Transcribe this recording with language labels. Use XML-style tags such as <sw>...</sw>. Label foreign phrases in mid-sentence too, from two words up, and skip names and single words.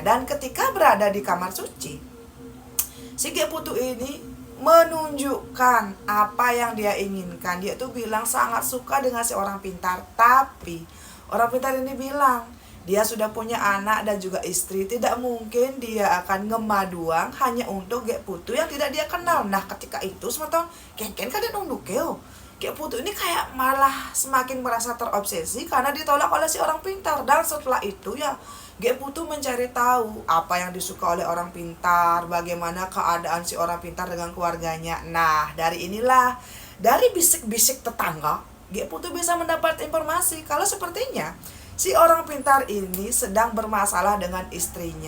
<id>Dan ketika berada di kamar suci, si Gek Putu ini menunjukkan apa yang dia inginkan. Dia tuh bilang sangat suka dengan si orang pintar, tapi orang pintar ini bilang dia sudah punya anak dan juga istri, tidak mungkin dia akan ngemaduang hanya untuk Gek Putu yang tidak dia kenal. Nah ketika itu</id> <ban>semeton kengken kadang nundukeo,</ban> <id>Gek Putu ini kayak malah semakin merasa terobsesi karena ditolak oleh si orang pintar. Dan setelah itu ya Gek Putu mencari tahu apa yang disuka oleh orang pintar, bagaimana keadaan si orang pintar dengan keluarganya. Nah dari inilah, dari bisik-bisik tetangga, Gek Putu bisa mendapat informasi kalau sepertinya si orang pintar ini sedang bermasalah dengan istrinya.</id>